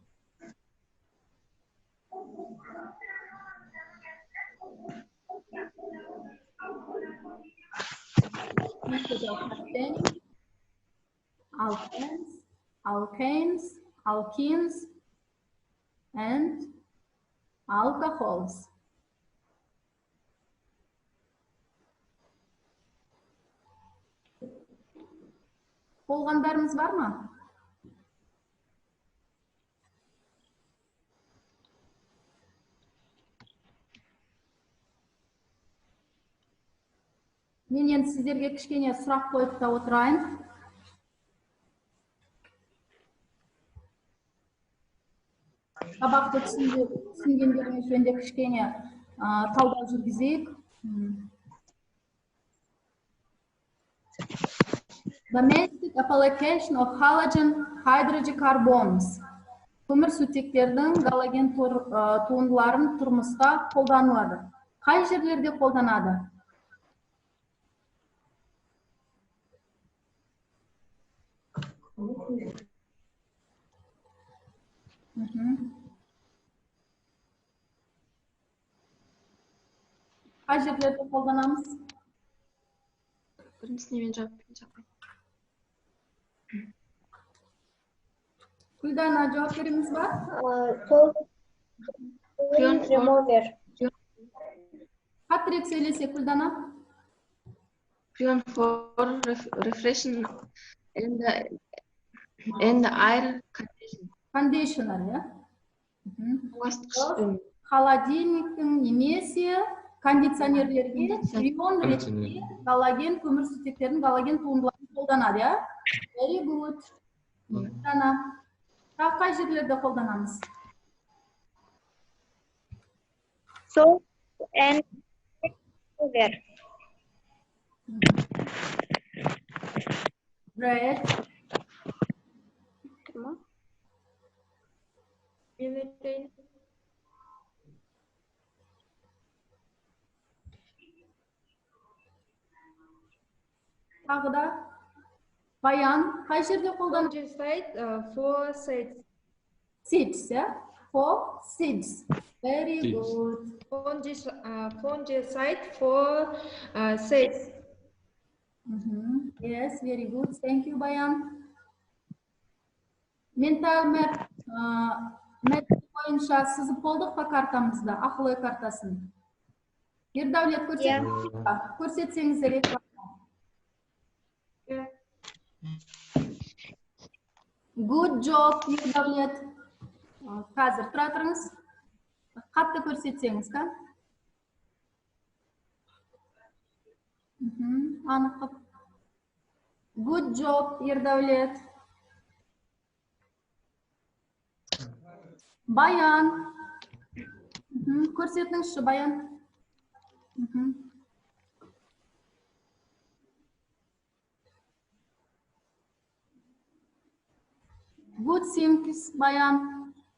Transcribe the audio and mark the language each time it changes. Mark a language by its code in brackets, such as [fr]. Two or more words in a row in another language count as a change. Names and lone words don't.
[en] Method of obtaining alkanes, alkanes, alkenes, and alcohols. [kk] Болғандарымыз бар ма? Мен енді сіздерге кішкене сұрақ қойып та отырайын. Сабақты түсінгендеріңіз жөнінде кішкене талдау жүргізейік. Domestic application of halogen hydrocarbons. Көмірсутектердің галоген туындыларын тұрмыста қолданылады. Қай жерлерде қолданады? Қай жерлерде қолданамыз? Біріншісіне мен жауап берейін. Күлдана жауап береміз ба? Қаттырек сөйлесе Күлдана. [en] Prion for refreshing and air condition. Conditioner, [kk] иә? Холодильниктің немесе кондиционерлерге прион ретінде галоген көмірсутектердің галоген туындыларын қолданады, иә? [en] Very good. [kk] Қай жерлерде қолданамыз? [en] Salt and sugar. Bread. [kk] Тағы да Баян, қай жерде қолданамыз? [en] For seeds. Seeds, yeah? For seeds. Very good. Fungicide for seeds. Yes, very good. Thank you, Bayan. Mental map [kk] бойынша сызып болдық па картамызда, ақыл ой картасын? Ердәулет, көрсетсеңіздер экранға. [en] Good job, Ердәулет. [kk] Қазір тұра тұрыңыз. Қатты көрсетсеңіз, қа? Анық. [en] Good job, Ердәулет. [kk] Баян. Көрсетіңізші, Баян. [en] Good thinking, Баян.